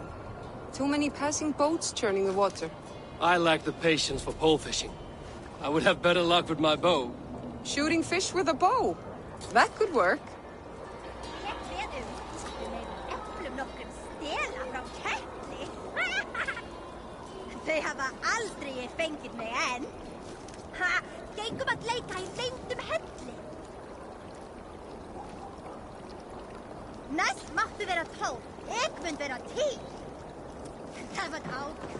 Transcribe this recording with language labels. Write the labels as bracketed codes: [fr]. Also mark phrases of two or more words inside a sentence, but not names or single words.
[en] Too many passing boats churning the water. I lack the patience for pole fishing. I would have better luck with my bow. Shooting fish with a bow. That could work. [is] Þau hafa aldrei fengið mig enn. Ha, gengum að leika í leyndum helli. Næst máttu vera 12. Ég mun vera 10. Það var á.